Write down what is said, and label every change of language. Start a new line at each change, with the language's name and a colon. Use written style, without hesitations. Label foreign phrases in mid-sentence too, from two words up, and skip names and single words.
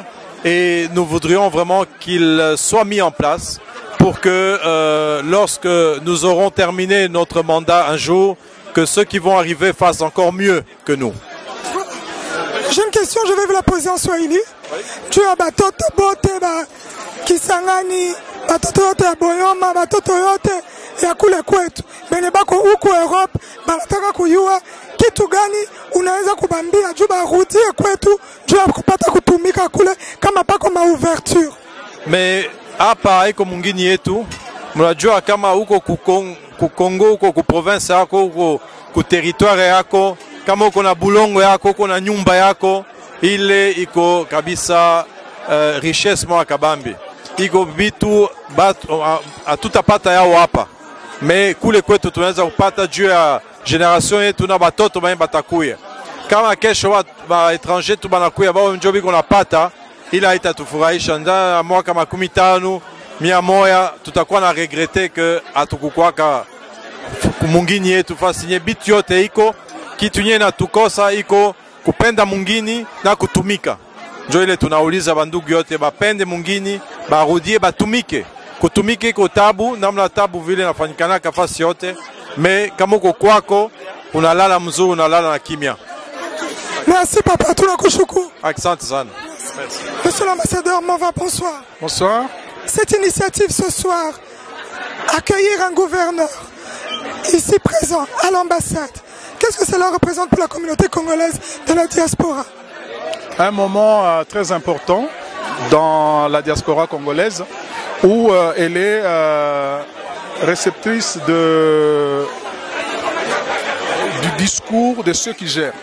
French: Et nous voudrions vraiment qu'il soit mis en place pour que lorsque nous aurons terminé notre mandat un jour, que ceux qui vont arriver fassent encore mieux que nous. J'ai une question, je vais vous la poser en Swahili. Tu as
Swahili: batoto bote ba Kisangani, batoto yote ya Boyoma, batoto yote ya kule kwetu. Bene bako huku Europe, banataka kujua kitu gani unaweza kubambia juu barudie kwetu juu ya kupata kutumika kule kama pako maouverture. Mais hapa haiko mwingine yetu, mnajua kama huko kukongo, huko kuprovince yako, huko kuterritoire yako, kama uko na bulongo yako, uko na nyumba yako, ile iko kabisa richesse mwa kabambi. Iko vitu hatutapata yao hapa. Mais kule kwetu tunaweza kupata juu ya generation yetu na batoto banye batakuya. Kama kesho ba étranger tu banakuya bao njobi kuna pata, ila itatufurahisha. Ndani mwaka 15 100 tutakuwa na regrete que atukukwaka mungini yetu fasi nye bitu yote iko kitu nye na tukosa iko kupenda mungini na kutumika. Njo ile tunauliza bandugu yote bapende mungini, barudie batumike. Kutumike iko tabu, namna tabu vile nafanyikana kafasi yote, mais kama uko kwako unalala mzuri, unalala na kimya. Merci papa, tunakushukuru. Asante sana.
French: Monsieur l'ambassadeur, bonsoir. Bonsoir. Cette initiative ce soir, accueillir un gouverneur ici présent à l'ambassade, qu'est-ce que cela représente pour la communauté congolaise de la diaspora? Un moment très important dans la diaspora congolaise où elle est réceptrice du discours de ceux qui gèrent.